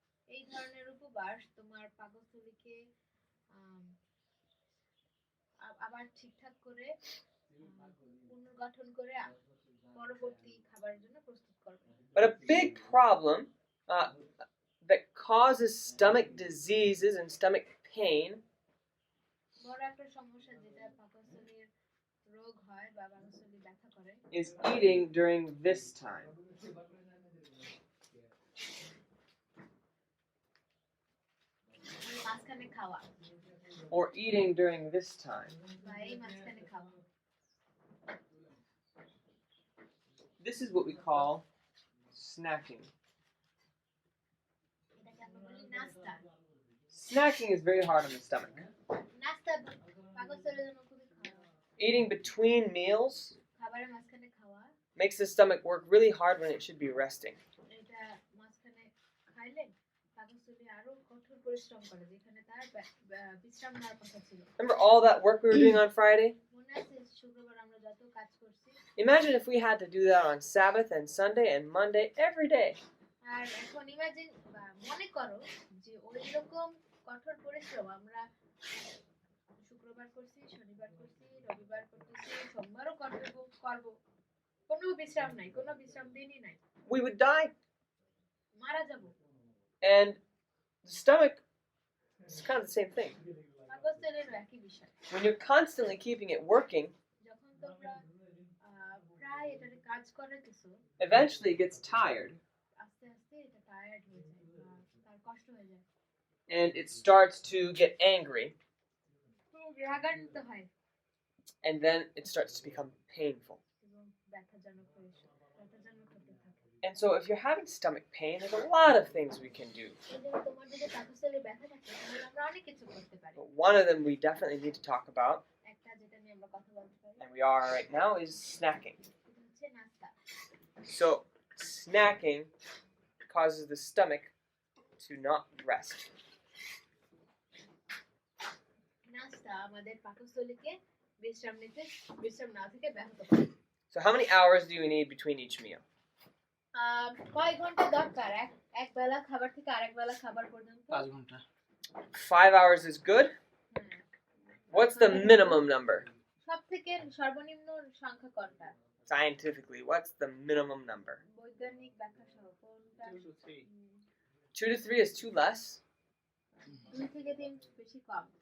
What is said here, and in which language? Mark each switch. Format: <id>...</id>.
<bn>এই ধরনের উপবাস তোমার পাকস্থলীকে আবার ঠিকঠাক করে পুনর্গঠন করে পরবর্তী খাবারের জন্য প্রস্তুত করবে</bn> <en>But a big problem that causes stomach diseases and stomach pain</en> <bn>বড় একটা সমস্যা যেটা পাকস্থলীর রোগ হয় বা পাকস্থলী ব্যথা করে</bn> <en>is eating during this time.</en> <bn>মাঝখানে খাওয়া</bn> <en>Or eating during this time.</en> <bn>বা এই মাঝখানে খাওয়া</bn> <en>This is what we call snacking.</en> <bn>এটাকে আমরা বলি নাস্তা</bn> <en>Snacking is very hard on the stomach.</en> <bn>নাস্তা পাকস্থলীর জন্য খুবই খারাপ</bn> <en>Eating between meals</en> <bn>খাবারের মাঝখানে খাওয়া</bn> <en>makes the stomach work really hard when it should be resting.</en> <bn>এটা মাঝখানে খাইলে পাকস্থলী আরো কঠোর পরিশ্রম করে যেখানে তার বিশ্রাম নেওয়ার কথা ছিল</bn> <en>Remember all that work we were doing on Friday?</en> <bn>মনে আছে শুক্রবার আমরা যত কাজ করছি</bn> <en>Imagine if we had to do that on Sabbath and Sunday and Monday every day.</en> <bn>আর এখন ইমাজিন বা মনে করো যে ওই রকম কঠোর পরিশ্রম আমরা শুক্রবার করছি, শনিবার করছি, রবিবার করতেছি, সোমবারও করবো। কোনো বিশ্রাম নাই, কোনো বিশ্রাম দিনই নাই।</bn> <en>We would die.</en> <bn>মারা যাবো।</bn> <en>And the stomach is kind of the same thing.</en> <bn>পাকস্থলীর একই বিষয়।</bn> <en>When you're constantly keeping it working,</en> <bn>যখন তোমরা প্রায় এটারে কাজ করাইতেছো,</bn> <en>eventually it gets tired</en> <bn>আস্তে আস্তে এটা টায়ার্ড হয়ে যায়, তার কষ্ট হয়ে যায়,</bn> <en>and it starts to get angry,</en> <bn>খুব রাগান্বিত হয়</bn> <en>and then it starts to become painful.</en> <bn>এবং ব্যথাজনক হতে থাকে।</bn> <en>And so if you're having stomach pain, there's a lot of things we can do.</en> <bn>এই জন্য তোমার যদি পাকস্থলীর ব্যথা থাকে তাহলে আমরা অনেক কিছু করতে পারি।</bn> <en>But one of them we definitely need to talk about,</en> <bn>একটা যেটা নিয়ে আমরা কথা বলতে পারি,</bn> <en>and we are right now, is snacking.</en> <bn>এটা হচ্ছে নাস্তা।</bn> <en>So snacking causes the stomach to not rest.</en> <bn>নাস্তা আমাদের পাকস্থলীকে বিশ্রাম না থেকে ব্যাহত করে।</bn> <en>So how many hours do you need between each meal?</en> <bn>কয় ঘন্টা দরকার এক বেলা খাবার থেকে আরেক বেলা খাবার পর্যন্ত? 5 ঘন্টা।</bn> <en>5 hours is good. What's the minimum number?</en> <bn>সবথেকে সর্বনিম্ন সংখ্যা কোনটা?</bn> <en>Scientifically, what's the minimum number?</en> <bn>বৈজ্ঞানিক ব্যাখ্যা সহ কোনটা?</bn> <en>2 to 3. 2 to 3 is too less.</en> <bn>2 থেকে 3 বেশি কম।</bn>